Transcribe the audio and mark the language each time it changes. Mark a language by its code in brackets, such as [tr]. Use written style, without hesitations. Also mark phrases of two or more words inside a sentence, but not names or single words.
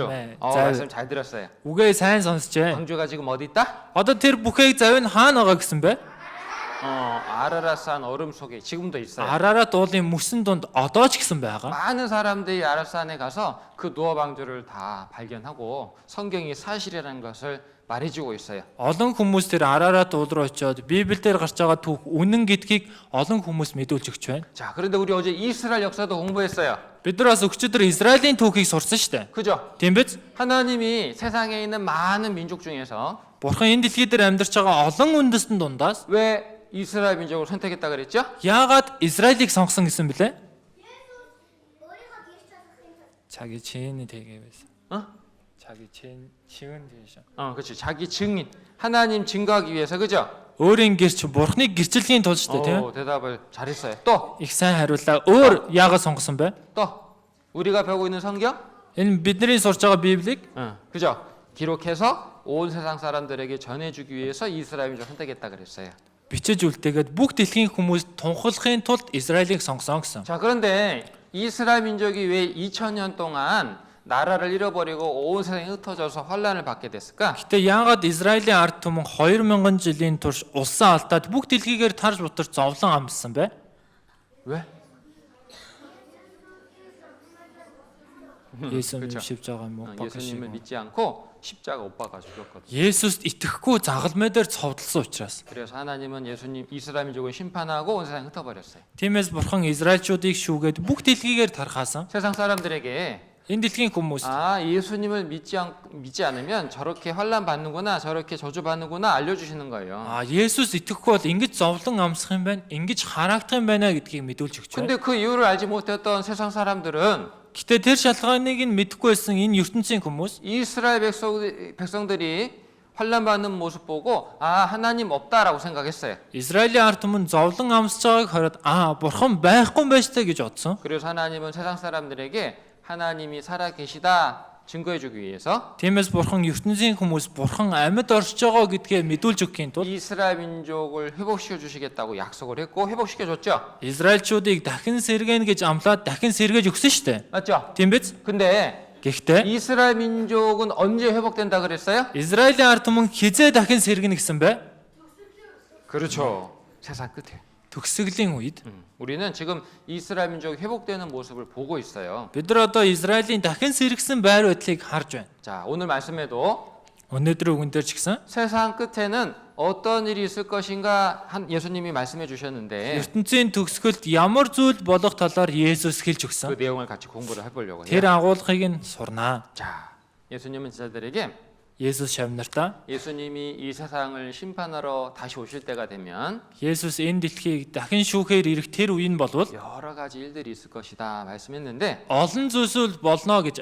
[ko] 네, 말씀 잘 들었어요. [mn] Үгээ сайн сонсчээ. [ko] 방주가 지금 어디 있다? [mn] Одоо тэр бүхээг завь нь хаана байгаа гэсэн бэ? [ko] 아라라산 얼음 속에 지금도 있어요. [mn] Араарат уулын мөсөн дунд одоо ч гэсэн байгаа. [ko] 많은 사람들이 아라산에 가서 그 노아 방주를 다 발견하고 성경이 사실이라는 것을 말해주고 있어요. [mn] Олон хүмүүс тэр Араарат уул руу очиод Библиэлд гарч байгаа түүх үнэн гэдгийг олон хүмүүс мэдүүлж өгч байна. [ko] 자, 그런데 우리 어제 이스라엘 역사도 공부했어요. [mn] Бид нар бас өчигдөр Израилийн түүхийг сурсан шүү дээ. [ko] 그죠? [mn] Тийм биз? [ko] 하나님이 세상에 있는 많은 민족 중에서 [mn] Бурхан энэ дэлхий дээр амьдарч байгаа олон үндэстэн дундаас [ko] 왜 이스라엘 민족을 선택했다 그랬죠? [mn] яагаад Израилийг сонгосон гэсэн бэлээ? [ko] 자기 지인이 되게 위해서. 자기 지은 위해서. 그렇지. 자기 증인. 하나님 증거하기 위해서, 그죠? [mn] өөрийн гэрч Бурханыг гэрчлэхийн тулд шүү дээ, тийм ээ? [ko] 대답을 잘했어요. 또, [mn] Их сайн хариуллаа. Өөр яагаад сонгосон бэ? [ko] 또 우리가 배우고 있는 성경, [mn] Энэ бидний сурж байгаа Библийг [ko] 그죠? 기록해서 온 세상 사람들에게 전해주기 위해서 이스라엘 민족 선택했다 그랬어요. [mn] бичиж үлдээгээд бүх дэлхийн хүмүүс тунхаглахын тулд Израилийг сонгосон гэсэн. [ko] 자, 그런데 이스라엘 민족이 왜 2000년 동안 나라를 잃어버리고 온 세상에 흩어져서 환란을 받게 됐을까? [mn] Гэтэ яагаад Израилийн ард түмэн 2000 жилийн турш улсаа алдаад бүх дэлхийгээр тарж бутарч зовлон амссан бэ? [ko] 왜? 예수님 십자가 못 예수님을 박으시고 믿지 않고 십자가 못 박아 죽였거든. [mn] Есүст итгэхгүй загалмай дээр цовдлсон учраас. [ko] 그래서 하나님은 예수님 이스라엘 민족을 심판하고 온 세상에 흩어버렸어요. [mn] Тиймээс Бурхан Израильчуудыг шүүгээд бүх дэлхийгээр тархаасан. [ko] 세상 사람들에게 [mn] Энэ дэлхийн хүмүүс [ko] 예수님을 믿지 않으면 저렇게 환란 받는구나, 저렇게 저주 받는구나 알려주시는 거예요. [mn] Есүс итгэхгүй бол ингэж зовлон амсах юм байна, ингэж харагдах юм байна гэдгийг мэдүүлж өгч байна. [ko] 근데 그 이유를 알지 못했던 세상 사람들은 [mn] Гэтэ тэр шалгааныг нь мэдэхгүй байсан энэ ертөнцийн хүмүүс [ko] 이스라엘 백성들이 환란 받는 모습 보고 하나님 없다라고 생각했어요. [mn] Израилийн ард түмэн зовлон амсж байгааг хараад Бурхан байхгүй юм байна штэ гэж бодсон. [ko] 그래서 하나님은 세상 사람들에게 하나님이 살아 계시다 증거해 주기 위해서 [mn] Тиймээс Бурхан ертөнцийн хүмүүс Бурхан амьд оршиж байгаа гэдгээ мэдүүлж өгөхийн тулд [ko] 이스라엘 민족을 회복시켜 주시겠다고 약속을 했고 회복시켜 줬죠. [mn] Израильчуудыг дахин сэргээнэ гэж амлаад дахин сэргээж өгсөн штэ. [ko] 맞죠? [mn] Тийм биз? [ko] 근데 [mn] Гэхдээ [ko] 이스라엘 민족은 언제 회복된다 그랬어요? [mn] Израилийн ард түмэн хизээ дахин сэргэнэ гэсэн бэ? [ko] 그렇죠. 세상 끝에. [mn] төгсгөлийн үед [ko] 우리는 지금 이스라엘 민족이 회복되는 모습을 보고 있어요. [mn] бид нар одоо Израилийн дахин сэргсэн байр байдлыг харж байна. [ko] 자, 오늘 말씀에도 [mn] Өнөөдөр үгэн дээр ч гэсэн [ko] 세상 끝에는 어떤 일이 있을 것인가 한 예수님이 말씀해 주셨는데 [mn] ертөнцийн төгсгөлд ямар зүйл болох талаар Есүс хэлж [ko] 그 [mn] өгсөн. [ko] 내용을 같이 공부를 해보려고 해요. [mn] Тэр агуулгыг нь сурнаа. [ko] 자, 예수님은 제자들에게 [mn] Есүс шавнартаа [ko] 예수님이 이 세상을 심판하러 다시 오실 때가 되면 [mn] Есүс энэ дэлхийг дахин шүүхээр ирэх тэр үе нь болвол [ko] 여러 가지 일들이 있을 것이다 말씀했는데 [mn] олон зүйлсэл болно гэж